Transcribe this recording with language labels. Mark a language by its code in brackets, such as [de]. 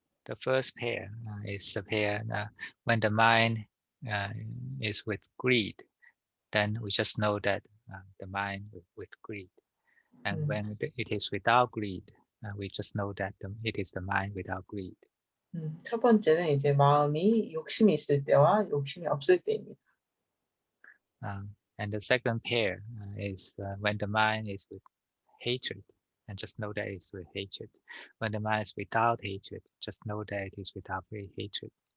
[en] The first pair is the pair when the mind is with greed, then we just know that the mind with greed. And when it is without greed, we just know that it is the mind without greed. [ko] 첫 번째는 이제 마음이 욕심이 있을 때와 욕심이 없을 때입니다. [en] And the second pair is when the mind is with hatred, and just know that it's with hatred. When the mind is without hatred, just know that it is without hatred.